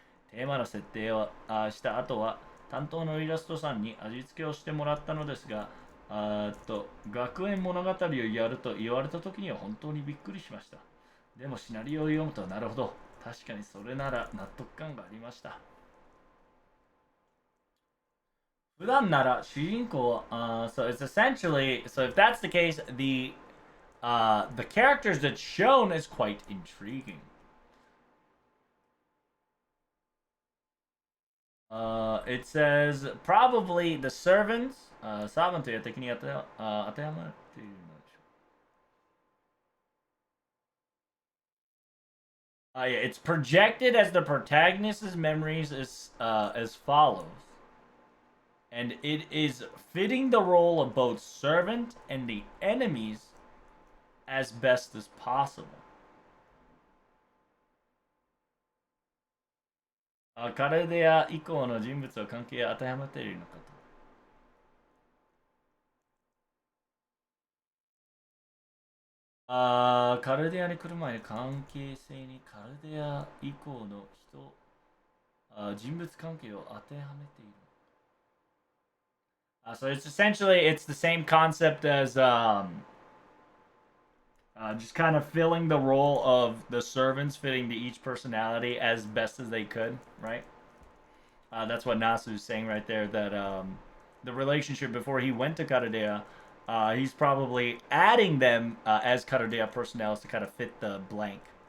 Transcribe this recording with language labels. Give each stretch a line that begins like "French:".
Japanese: テーマの設定をした後は担当のイラストさんに味付けをしてもらったのですが、学園物語をやると言われた時には本当にびっくりしました。でもシナリオを読むとなるほど、確かにそれなら納得感がありました。普段なら主人公、
English: so it's essentially, so if that's the case, the characters that's shown is quite intriguing. It says probably the servants,
Japanese: サーバントや敵に当てはまっているのでしょう。
English: Yeah, it's projected as the protagonist's memories as follows, and it is fitting the role of both servant and the enemies as best as possible.
Japanese: カルデア以降の人物を関係当てはまっているのかと。カルデアに来る前に関係性にカルデア以降の人物関係を当てはめている。
English: So it's essentially it's the same concept as just kind of filling the role of the servants, fitting to each personality as best as they could, right? That's what Nasu is saying right there. That the relationship before he went to Karadea, he's probably adding them as Karadea personnels to kind of fit the blank.